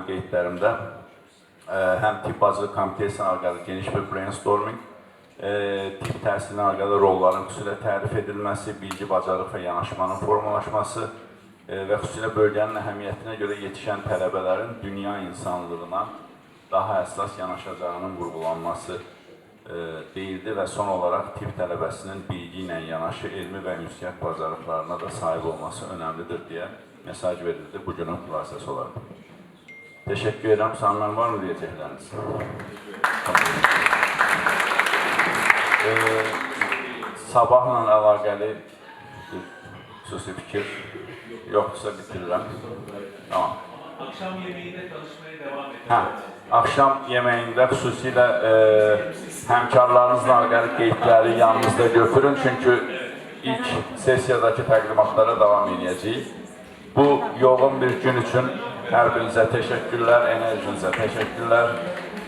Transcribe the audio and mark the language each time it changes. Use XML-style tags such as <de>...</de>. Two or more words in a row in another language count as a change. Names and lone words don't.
<az>qeydlərimdə həm tibb bacılıq komitəsi əlaqəli geniş bir brainstorming, tibb təhsilinə əlaqəli rolların xüsusilə tərif edilməsi, bilgi, bacarıq və yanaşmanın formalaşması və xüsusilə bölgənin əhəmiyyətinə görə yetişən tələbələrin dünya insanlığına daha əsas yanaşacağının vurgulanması deyildi və son olaraq tibb tələbəsinin bilgi ilə yanaşı elmi və ünsiyyət bacarıqlarına da sahib olması önəmlidir deyə mesaj verildi bugünün xülasəsi olaraq.</az> <tr>Teşekkür ederim. Sanırım var mı diyecekleriniz?</tr> <az>Sabahla əlaqəli bir xüsusi fikir yoxsa bitirirəm.</az> <tr>Tamam. Akşam yemeğinde çalışmaya devam edin.</tr> <az>Akşam yeməyində xüsusilə həmkarlarınızla əlaqəli qeydləri yanınızda götürün, çünki ilk sessiyadakı təqdimatlara davam edəcəyik. Bu yoğun bir gün üçün hər birinizə təşəkkürlər, enerjinizə təşəkkürlər.</az>